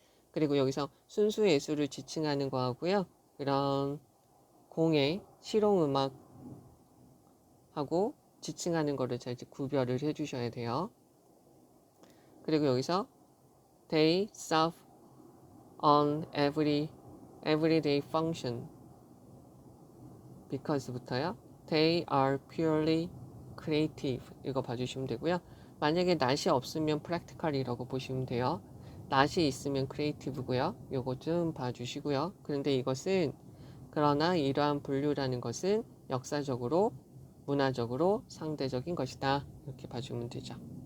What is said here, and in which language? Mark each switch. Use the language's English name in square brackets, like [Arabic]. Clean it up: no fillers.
[Korean] 그리고 여기서 순수 예술을 지칭하는 거하고요. 그런 공예, 실용음악하고 지칭하는 거를 잘 구별을 해주셔야 돼요. 그리고 여기서 [English] they serve on everyday function because부터요. They are purely creative. [Korean] 이거 봐주시면 되고요. 만약에 not이 없으면 practical이라고 보시면 돼요. not이 있으면 creative고요. 요거 좀 봐주시고요. 그런데 이것은 그러나 이러한 분류라는 것은 역사적으로, 문화적으로 상대적인 것이다. 이렇게 봐주면 되죠.